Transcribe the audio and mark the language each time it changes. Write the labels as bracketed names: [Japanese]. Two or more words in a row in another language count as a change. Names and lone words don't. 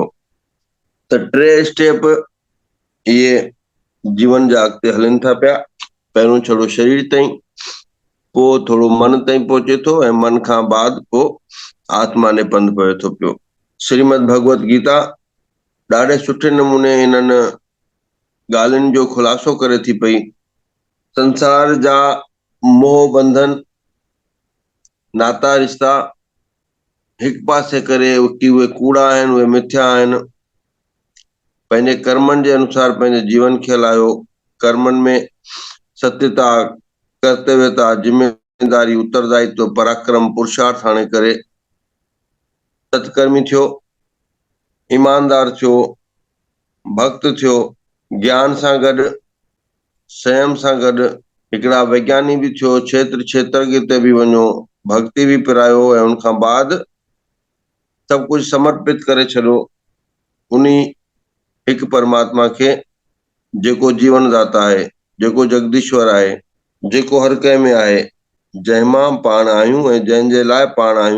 [Sindhi] त टे स्टेप इहे जीवन जा अॻिते हलनि था पिया। पहिरियों छड़ो शरीर ताईं, पोइ थोरो मन ताईं पहुचे थो ऐं मन खां बाद पोइ आत्मा ने पंधु पए थो पियो। श्रीमद भगवत गीता ॾाढे सुठे नमूने इन्हनि ॻाल्हियुनि जो ख़ुलासो करे थी पई। संसार जा मोह बंधन, नाता रिश्ता हिकु पासे करे कि उहे कूड़ा आहिनि, उहे मिथ्या आहिनि। पंहिंजे कर्मनि जे अनुसार पंहिंजे जीवन खे हलायो। कर्मनि में सत्यता, कर्तव्यता, जिम्मेदारी, उत्तरदायित्व, पराक्रम, पुरुषार्थ आणे करे सत्कर्मी थियो, ईमानदार थियो, भक्त थियो। ज्ञान सां गॾु, संयम सां गॾु हिकिड़ा वैज्ञानिक भी थियो। क्षेत्र ते भी वञो, भक्ति भी पिरायो ऐं उनखां बाद सभु कुझु समर्पित करे छॾियो उनी हिकु परमात्मा खे, जेको जीवन दाता आहे, जेको जगदीश्वर आहे, जेको हर कंहिं में आहे, जंहिंमां पाण आहियूं ऐं जंहिंजे लाइ पाण आहियूं।